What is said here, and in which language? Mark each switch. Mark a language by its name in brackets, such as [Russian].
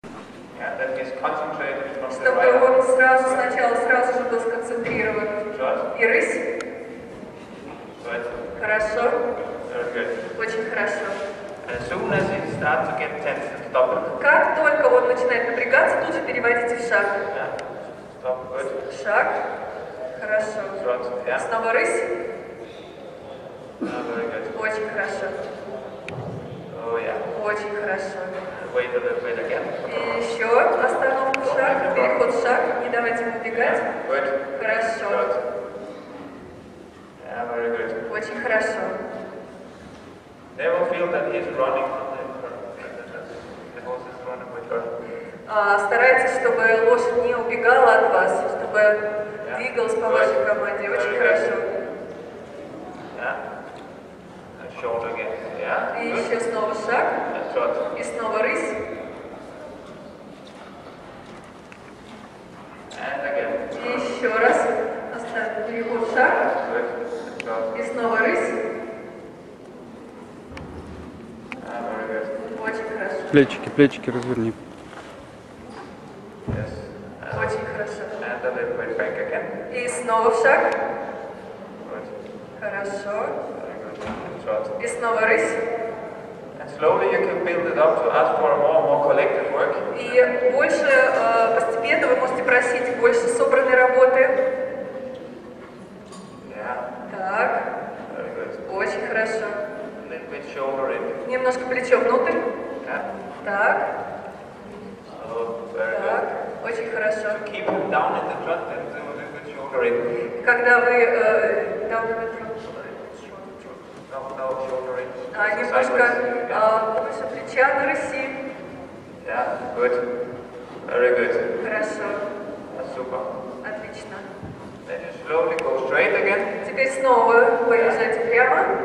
[English] he's concentrated from the [Russian] чтобы [English] right. [Russian] он сразу же был сконцентрирован. [English] Short. [Russian] И рысь. [English] Good. [Russian] Хорошо. [English] Very good. [Russian] Очень хорошо. [English] And as soon as he starts to get tense, stop it. [Russian] Как только он начинает напрягаться, тут же переводите в шаг. [English] Yeah. Stop. Good. [Russian] Шаг. Хорошо. [English] Short. Yeah. [Russian] Снова рысь. [English] Very good. [Russian] Очень хорошо. [English] Oh yeah. [Russian] Очень хорошо. [English] Wait a little bit again. [Russian] И еще остановку, шаг, переход в шаг. Не давайте ему убегать. [English] Good. [Russian] Хорошо. [English] Good. Yeah, very good. [Russian] Очень хорошо. [English] Never feel that he's running from the horse is running with her. [Russian] Старайтесь, чтобы лошадь не убегала от вас, чтобы двигалась по вашей команде. Очень хорошо. [English] Yeah. And shoulder again. Yeah. [Russian] И [English] Good. [Russian] еще снова шаг. [English] And short. [Russian] И снова рысь. [English] And again. [Russian] И еще раз. Оставим переход в шаг. [English] Good. And short. [Russian] И снова рысь. [English] Yeah, very good. [Russian] Очень хорошо. Плечики разверни. [English] Yes. [Russian] Очень хорошо. [English] And a little bit back again. [Russian] И снова в шаг. [English] Good. [Russian] Хорошо. [English] Very good. And short. [Russian] И снова рысь. [English] And slowly you can build it up to ask for more collective work. [Russian] И больше, постепенно вы можете просить больше собранной работы. [English] Yeah. [Russian] Так. [English] Very good. [Russian] Очень хорошо. [English] A little bit shoulder in. [Russian] Немножко плечо внутрь. [English] Yeah. [Russian] Так. [English] Oh, very [Russian] Так. [English] good. [Russian] Очень хорошо. [English] Keep it down in the front and do a little bit shoulder in. [Russian] Когда вы [English] No, shoulder in. [Russian] немножко [English] Sideways. [Russian] выше плеча на рыси. [English] Yeah, good. Very good. [Russian] Хорошо. [English] Super. [Russian] Отлично. [English] Then you slowly go straight again. [Russian] Теперь снова поезжайте прямо.